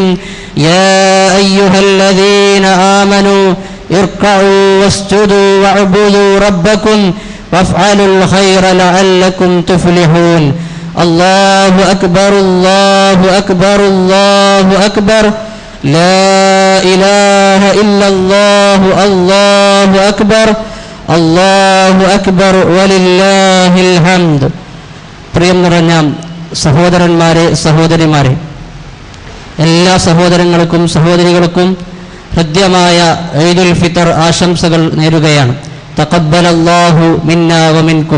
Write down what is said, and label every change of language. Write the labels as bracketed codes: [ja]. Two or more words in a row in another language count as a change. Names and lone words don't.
[ar] يا أيها الذين آمنوا اركعوا واسجدوا واعبدوا ربكم وافعلوا الخير لعلكم تفلحون. الله أكبر الله أكبر الله أكبر لا إله إلا الله الله أكبر الله أكبر ولله الحمد. [ml] പ്രിയം നിറഞ്ഞ സഹോദരന്മാരെ, സഹോദരിമാരെ, എല്ലാ സഹോദരങ്ങൾക്കും സഹോദരികൾക്കും ഹൃദ്യമായ ഈദുൽ ഫിത്തർ ആശംസകൾ നേരുകയാണ്. [ar] تقبل الله منا ومنكم.